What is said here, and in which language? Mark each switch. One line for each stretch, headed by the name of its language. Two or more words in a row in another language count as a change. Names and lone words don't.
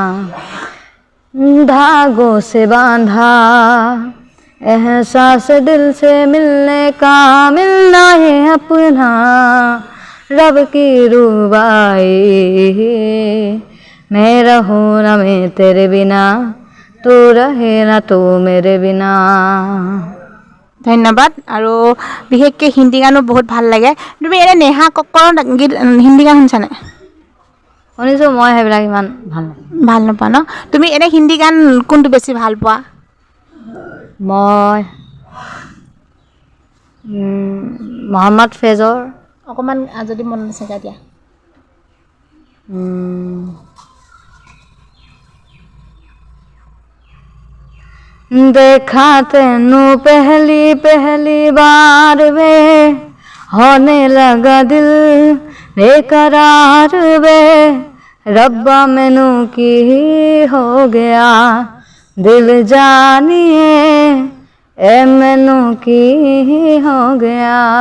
Hindi: धागों से बांधा एहसास दिल से मिलने का, मिलना है अपना रब की रुबाई। मैं रहूं ना मैं तेरे बिना, तू रहे ना तू मेरे बिना।
Assamese: ধন্যবাদ আৰু বিশেষকৈ হিন্দী গানো বহুত ভাল লাগে তুমি এনে নেহা কক্কৰৰ গীত হিন্দী গান শুনিছানে শুনিছোঁ মই সেইবিলাক ইমান ভাল নাপাওঁ ভাল নাপা ন তুমি এনে হিন্দী গান কোনটো বেছি ভাল পোৱা মই মহম্মদ ফেজৰ অকণমান যদি মনত আছে গা দিয়া
Punjabi: ਦੇਖਾ ਤੈਨੂੰ ਪਹਿਲੀ ਬਾਰ ਵੇ ਹੋਣ ਲੱਗਾ ਦਿਲ ਬੇਕਰਾਰ ਵੇ ਰੱਬਾ ਮੈਨੂੰ ਕੀ ਹੋ ਗਿਆ ਦਿਲ ਜਾਣੀਏ ਏ ਮੈਨੂੰ ਕੀ ਹੋ ਗਿਆ